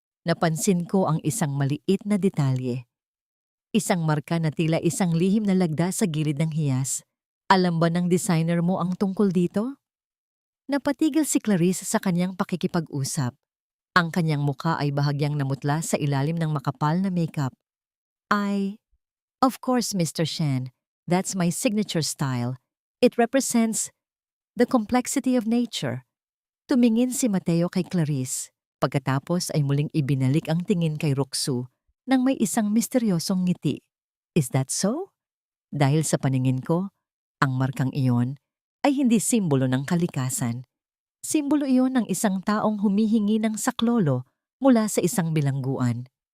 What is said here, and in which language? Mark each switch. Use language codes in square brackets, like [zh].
[tl] Napansin ko ang isang maliit na detalye. Isang marka na tila isang lihim na lagda sa gilid ng hiyas. Alam ba ng designer mo ang tungkol dito?" Napatigil si Clarice sa kanyang pakikipag-usap. Ang kanyang muka ay bahagyang namutla sa ilalim ng makapal na makeup. [en] Of course, Mr. Shen. That's my signature style. It represents the complexity of nature." [tl] Tumingin si Mateo kay Clarice. Pagkatapos ay muling ibinalik ang tingin kay Roxu nang may isang misteryosong ngiti. [en] "Is that so?" [tl] Dahil sa paningin ko, ang markang iyon ay hindi simbolo ng kalikasan. Simbolo iyon ng isang taong humihingi ng saklolo mula sa isang bilangguan.